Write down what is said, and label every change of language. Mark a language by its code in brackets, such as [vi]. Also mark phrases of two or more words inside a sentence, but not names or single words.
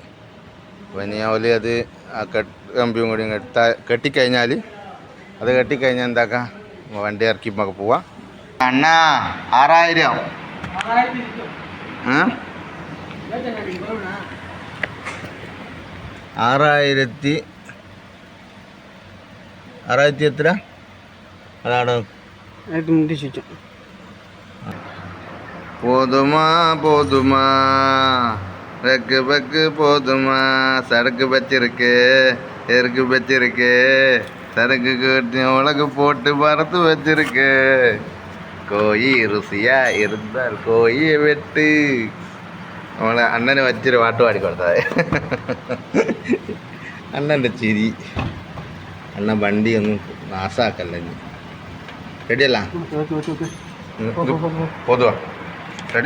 [ml] അപ്പോൾ ഇനി ഓല് അത് ആ കമ്പിയും കൂടി കെട്ടിക്കഴിഞ്ഞാൽ എന്താക്കാം, വണ്ടി ഇറക്കി നമുക്ക് പോവാം. അണ്ണാ 6000. 6000 എത്ര? [ta] അതാണ് போதுமா போதுமா ரக்கு பக்கு போதுமா சரக்கு வச்சிருக்கு எருக்கு வச்சிருக்கு சரக்கு கட்டி உலகு போட்டு பறத்து வச்சிருக்கு [ml] കോഴി രുസിയാ ഇരുന്നാൽ കോഴിയെ വെട്ട്. നമ്മളെ അണ്ണന് വച്ചൊരു പാട്ട് പാടിക്കൊടുത്തത്. അണ്ണൻ്റെ ചിരി. അണ്ണൻ വണ്ടിയൊന്നും നാശാക്കല്ല. ഇനി റെഡിയല്ല? പൊതുവാ റെഡി?